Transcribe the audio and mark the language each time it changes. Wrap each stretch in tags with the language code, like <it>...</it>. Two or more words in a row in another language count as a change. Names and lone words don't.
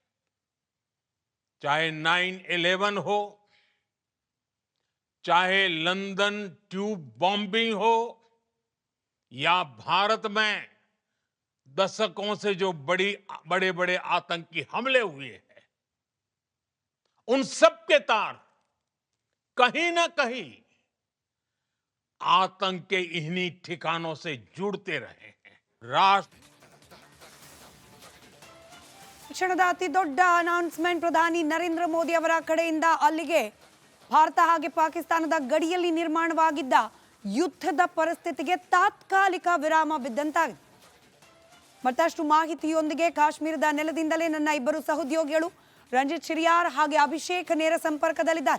<hi>चाहे 9/11 हो, चाहे लंदन ट्यूब बॉम्बिंग हो, या भारत में दशकों से जो बड़े बड़े आतंकी हमले हुए हैं, उन सब के तार कहीं ना कहीं आतंक के इन्हीं ठिकानों से जुड़ते रहे हैं. राष्ट्र</hi> <kn>ಕ್ಷಣದ ಅತಿ ದೊಡ್ಡ ಅನೌನ್ಸ್ಮೆಂಟ್ ಪ್ರಧಾನಿ ನರೇಂದ್ರ ಮೋದಿ ಅವರ ಕಡೆಯಿಂದ ಅಲ್ಲಿಗೆ ಭಾರತ ಹಾಗೆ ಪಾಕಿಸ್ತಾನದ ಗಡಿಯಲ್ಲಿ ನಿರ್ಮಾಣವಾಗಿದ್ದ ಯುದ್ಧದ ಪರಿಸ್ಥಿತಿಗೆ ತಾತ್ಕಾಲಿಕ ವಿರಾಮ ಬಿದ್ದಂತಾಗಿದೆ. ಮತ್ತಷ್ಟು ಮಾಹಿತಿಯೊಂದಿಗೆ ಕಾಶ್ಮೀರದ ನೆಲದಿಂದಲೇ ನನ್ನ ಇಬ್ಬರು ಸಹೋದ್ಯೋಗಿಗಳು ರಂಜಿತ್ ಶಿರಿಯಾರ್ ಹಾಗೆ ಅಭಿಷೇಕ್ ನೇರ ಸಂಪರ್ಕದಲ್ಲಿದ್ದಾರೆ.</kn>